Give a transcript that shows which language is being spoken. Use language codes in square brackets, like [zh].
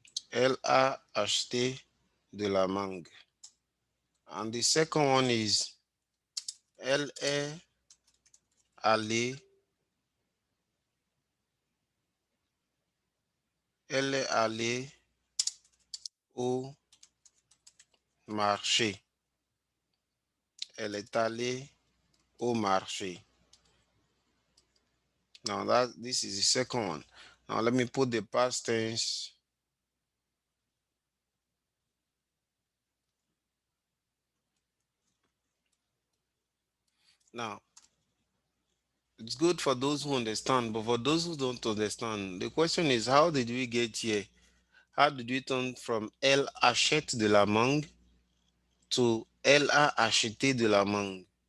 [fr] Elle a acheté de la mangue. [en] And the second one is, [fr] elle est allée, elle est allée au marché. Elle est allée au marché. [en] Now this is the second one. Now let me put the past tense. Now it's good for those who understand, but for those who don't understand, the question is, how did we get here? How did we turn from [fr] elle achète de la mangue [en] to [fr] elle a acheté de la mangue?